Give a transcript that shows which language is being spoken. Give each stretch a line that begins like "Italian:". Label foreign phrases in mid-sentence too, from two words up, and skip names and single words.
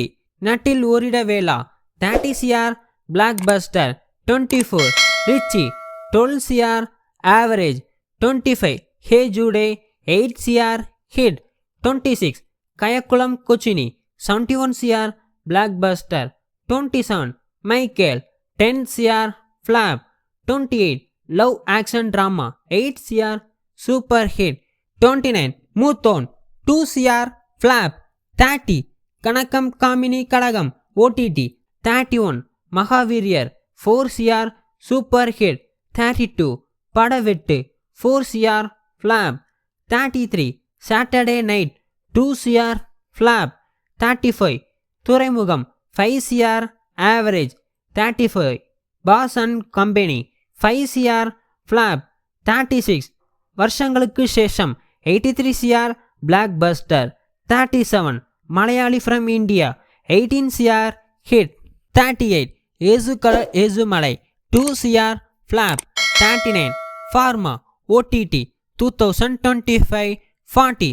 English: Nattil Orida Vela 30 CR blockbuster. 24. Richie 12 CR average. 25. Hey Jude 8 CR hit. 26. Kayakulam Kochini 71 CR blockbuster. 27. Michael 10 CR flap. 28. Love action drama 8 CR super hit. 29. Muthon 2 CR flap. 30. Kanakam Kamini Kadagam OTT. 31. Mahaviriyar 4 CR super hit. 32. Padavettu 4 CR flap. 33. Saturday Night 2 CR flap. 35. Thuraimugam 5 CR average. 35. Boss and Company 5 CR flap. 36. வருஷங்களுக்கு சேஷம் 83 CR blockbuster. 37. Malayali from India 18 CR hit. 38. Ezukala Ezumalai 2 CR flap. 39. Pharma OTT 2025. 40.